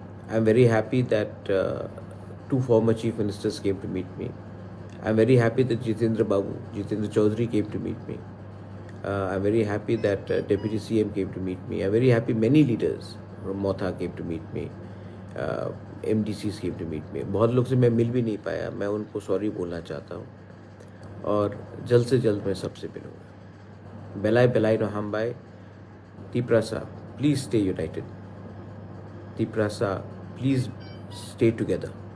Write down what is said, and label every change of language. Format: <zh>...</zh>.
<en>I'm very happy that 2 former chief ministers came to meet me. I'm very happy that Jitendra Chaudhary came to meet me. I'm very happy that Deputy CM came to meet me. I'm very happy many leaders from Motha came to meet me. MDCs came to meet me.</en> <hi>बहुत लोग से मैं मिल भी नहीं पाया, मैं उनको sorry बोलना चाहता हूँ और जल्द से जल्द मैं सबसे मिलूँगा।</hi> <trp>Belai no hambai.</trp> <en>Tiprasa, please stay united. Tiprasa, please stay together.</en>